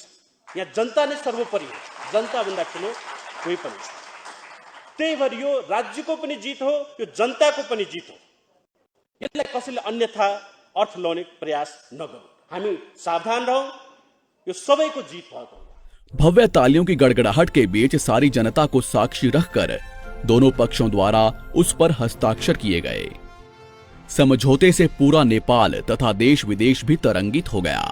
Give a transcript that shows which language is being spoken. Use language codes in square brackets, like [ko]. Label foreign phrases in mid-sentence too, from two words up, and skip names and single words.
[ne] यहाँ जनता नै सर्वोपरि हो, जनता भन्दा ठुलो कोही पनि छैन। त्यही भएर यो राज्यको पनि जित हो, यो जनताको पनि जित हो। यसलाई कसैले अन्यथा अर्थ लाउने प्रयास नगरौँ, हामी सावधान रहौँ, यो सबैको जीत भएको। [hi] भव्य तालियों की गड़गड़ाहट के बीच सारी जनता को साक्षी रखकर दोनों पक्षों द्वारा उस पर हस्ताक्षर किए गए। समझौते से पूरा नेपाल तथा देश विदेश भी तरंगित हो गया।